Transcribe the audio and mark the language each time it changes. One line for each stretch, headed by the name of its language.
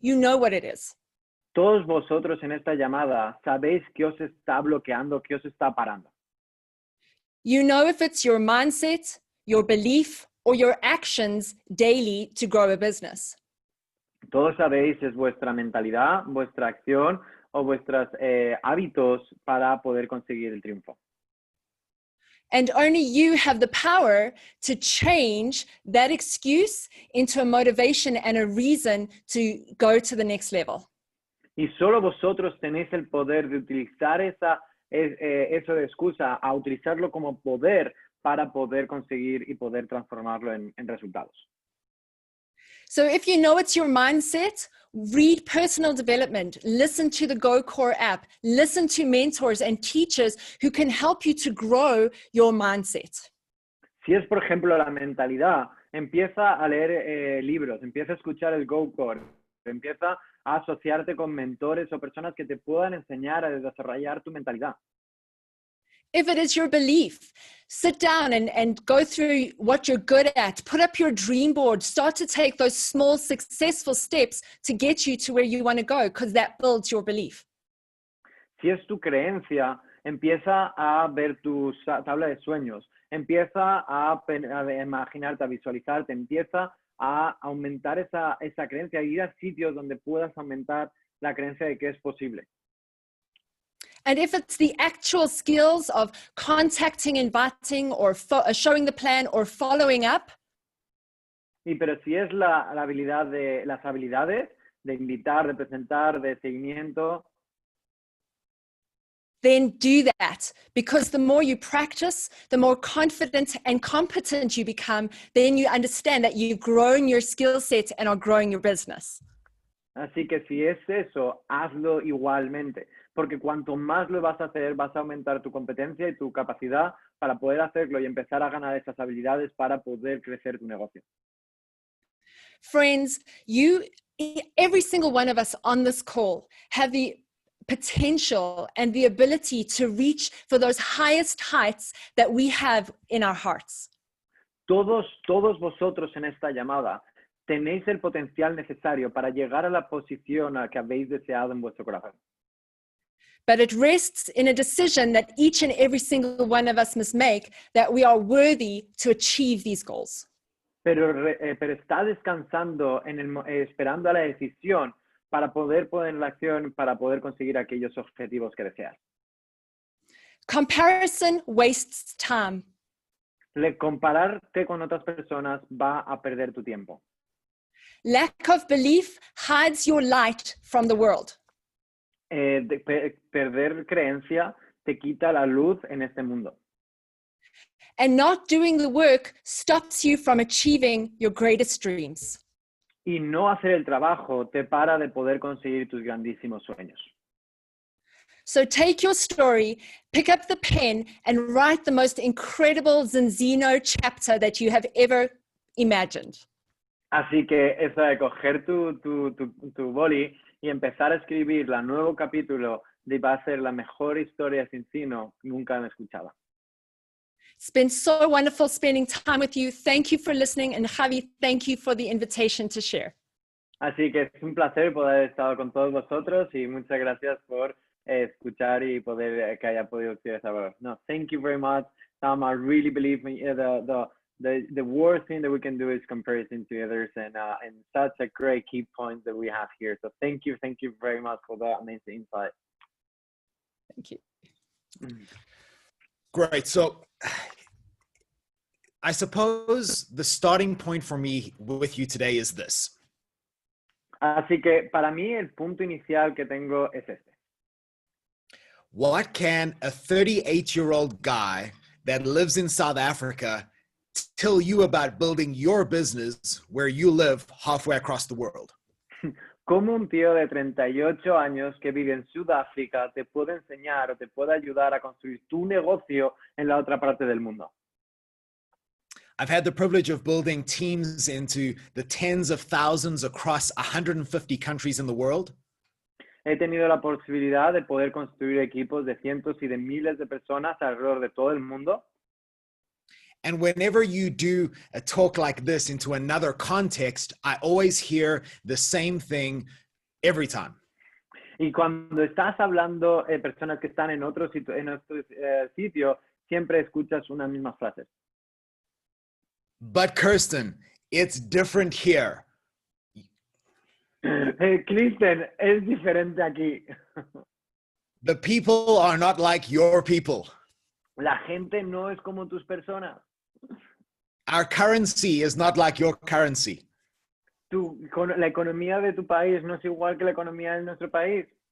English: You know what it is.
Spanish: Todos vosotros en esta llamada sabéis qué os está bloqueando, qué os está parando.
English: You know if it's your mindset, your belief, or your actions daily to grow a business.
Spanish: Todos sabéis es vuestra mentalidad, vuestra acción o vuestros hábitos para poder conseguir el triunfo.
English: And only you have the power to change that excuse into a motivation and a reason to go to the next level.
Spanish: Y solo vosotros tenéis el poder de utilizar eso de excusa a utilizarlo como poder para poder conseguir y poder transformarlo en resultados.
English: So if you know it's your mindset, read personal development, listen to the GoCore app, listen to mentors and teachers who can help you to grow your mindset.
Spanish: Si es, por ejemplo, la mentalidad, empieza a leer libros, empieza a escuchar el GoCore, empieza a asociarte con mentores o personas que te puedan enseñar a desarrollar tu mentalidad.
English: If it is your belief, sit down and go through what you're good at, put up your dream board, start to take those small successful steps to get you to where you want to go, because that builds your belief.
Spanish: Si es tu creencia, empieza a ver tu tabla de sueños, empieza a imaginarte, a visualizarte, empieza a aumentar esa creencia, a ir a sitios donde puedas aumentar la creencia de que es posible.
English: And if it's the actual skills of contacting, inviting, or showing the plan or following up,
Spanish: Pero si es las habilidades de invitar, de presentar, de seguimiento,
English: then do that. Because the more you practice, the more confident and competent you become, then you understand that you've grown your skill set and are growing your business.
Spanish: así que si es eso, hazlo igualmente, porque cuanto más lo vas a hacer, vas a aumentar tu competencia y tu capacidad para poder hacerlo y empezar a ganar esas habilidades para poder crecer tu negocio.
English: Friends, every single one of us on this call have the potential and the ability to reach for those highest heights that we have in our hearts.
Spanish: Todos vosotros en esta llamada tenéis el potencial necesario para llegar a la posición a la que habéis deseado en vuestro corazón.
English: But it rests in a decision that each and every single one of us must make, that we are worthy to achieve these goals.
Spanish: Pero está descansando, esperando a la decisión para poder poner en la acción, para poder conseguir aquellos objetivos que deseas.
English: Comparison wastes time.
Spanish: Compararte con otras personas va a perder tu tiempo.
English: Lack of belief hides your light from the world.
Spanish: Perder creencia te quita la luz en este mundo.
English: And not doing the work stops you from achieving your greatest dreams.
Spanish: Y no hacer el trabajo te para de poder conseguir tus grandísimos sueños.
English: So take your story, pick up the pen, and write the most incredible Zinzino chapter that you have ever imagined.
Spanish: Así que es de coger tu boli y empezar a escribir el nuevo capítulo de va a ser la mejor historia Zinzino nunca han escuchado.
English: It's been so wonderful spending time with you. Thank you for listening. And Javi, thank you for the invitation to share.
Spanish: Así que es un placer poder haber estado con todos vosotros y muchas gracias por escuchar y poder que haya podido decir esa palabra.
English: No, thank you very much, Sam. I really believe the worst thing that we can do is comparison to others, and such a great key point that we have here. So thank you very much for that amazing insight. Thank you. Great. So I suppose the starting point for me with you today is this.
Spanish: Así que para mí el punto inicial que tengo es este.
English: What can a 38-year-old guy that lives in South Africa tell you about building your business where you live halfway across the world?
Spanish: ¿Cómo un tío de 38 años que vive en Sudáfrica te puede enseñar o te puede ayudar a construir tu negocio en la otra parte del mundo?
English: I've had the privilege of building teams into the tens of thousands across 150 countries in the world.
Spanish: He tenido la posibilidad de poder construir equipos de cientos y de miles de personas alrededor de todo el mundo.
English: And whenever you do a talk like this into another context, I always hear the same thing every time.
Spanish: Y cuando estás hablando personas que están en otro sitio, siempre escuchas unas mismas frases.
English: But Kirsten, it's different here.
Spanish: Kristen, es diferente aquí.
English: The people are not like your people.
Spanish: La gente no es como tus personas.
English: Our currency is not like your currency.
Spanish: La economía de tu país no es igual que la economía de nuestro país.